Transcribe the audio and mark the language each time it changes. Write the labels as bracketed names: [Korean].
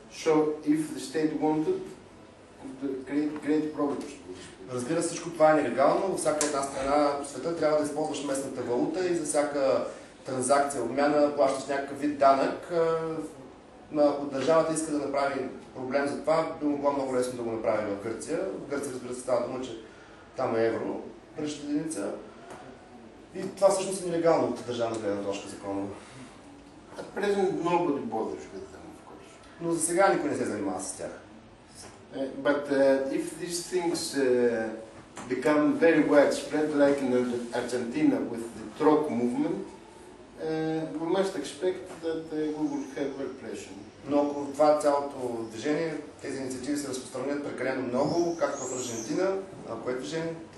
[English] So, if the state wanted, it could create great problems. [Bulgarian] Разбира се, всичко това е нелегално. Във всяка една страна в света трябва да използваш местната валута и за всяка транзакция, обмяна, плащаш някакъв вид данък. Ако държавата иска да направи проблем за това, би могло много лесно да го направи в Гърция. В Гърция, разбира се, става дума, че там е евро, бъдещата единица. И това всъщност е нелегално от държавна гледна точка законово. [English] At present, nobody bothers with them, of course. [Bulgarian] Но за сега никой не се занимава с тях. [English] But if these things become very widespread, like in Argentina with the Troc movement, we must expect that we will have repression. [Bulgarian] Но ако това цялото движение, тези инициативи се разпространят прекалено много, както в Аржентина, кое е движение?